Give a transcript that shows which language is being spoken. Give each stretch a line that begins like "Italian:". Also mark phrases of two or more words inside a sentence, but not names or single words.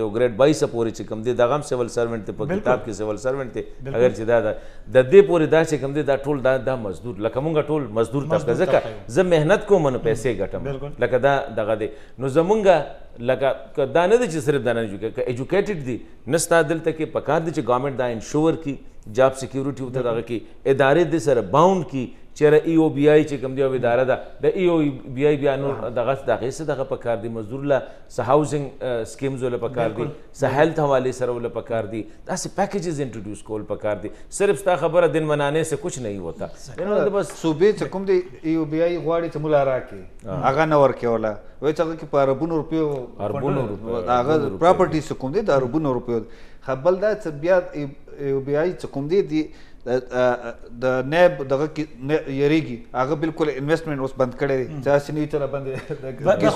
Pashto: یو ګریډ 22 پورې چې کوم دی دغه هم
English: civil servant
Pashto: دی په کتاب کې
English: civil servant
Pashto: دی اگر چې دا د دې پورې دا چې کوم دی دا ټول دا مزدور لکه مونږ ټول مزدور طبقه ځکه زه مهنت کوم نو پیسې ګټم لکه دا دغه دی نو زمونږ لکه دا نه دی چې صرف دا نه ایجوکیټډ دي نه ستا دلته کې پکار دی چې ګورنمنټ دا انشور کی
English: job security
Pashto: ورته دغه کې ادارې دې سره باونډ کی چېرې ای او بی آی چې کوم دی یو اداره ده د ای او بی آی بیا نور دغه هغې څه دغه پکار دی مزدور له څه
English: housing schemes
Pashto: وله پکار دي څه هیلث حوالې سره وله پکار دي داسې
English: packages introduce
Pashto: کول پکار دي صرف ستا خبره
Urdu: دن منانے سے کچھ نہیں ہوتا
Pashto: بس صوبې چې کوم دی ای او بی آی غواړي چې مولا راکړي هغه نه ورکوله وایي چې هغه کې په اربونو روپیو هغه پراپرټي څه کوم دی د اربونو روپیو خو بل دا چې بیا ای او بی آی چې کوم دی د نیب دغه کې یریږي هغه بالکل انویسټمنټ اوس بند کړی دی چې هسې نوي چله بندې